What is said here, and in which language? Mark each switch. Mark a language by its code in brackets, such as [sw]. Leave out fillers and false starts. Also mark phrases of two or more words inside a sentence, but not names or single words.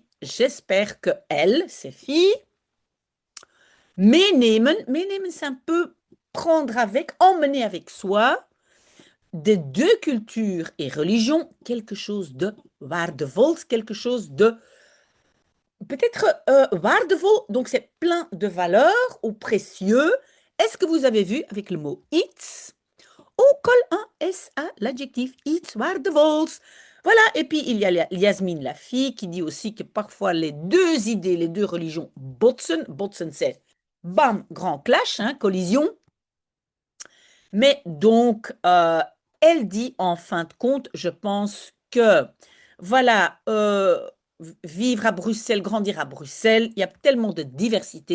[fr] J'espère que elle, ses filles, meenemen, c'est un peu prendre avec, emmener avec soi des deux cultures et religions quelque chose de waardevols, quelque chose de peut-être waardevol, donc c'est plein de valeurs ou précieux. Est-ce que vous avez vu avec le mot iets? On colle un S à l'adjectif [nl] iets waardevols. [fr] Voilà, et puis il y a Yasmine, la fille, qui dit aussi que parfois les deux idées, les deux religions botsen. Botsen, c'est bam, grand clash, hein, collision. Mais donc, elle dit en fin de compte, je pense que, voilà, vivre à Bruxelles, grandir à Bruxelles, il y a tellement de diversité.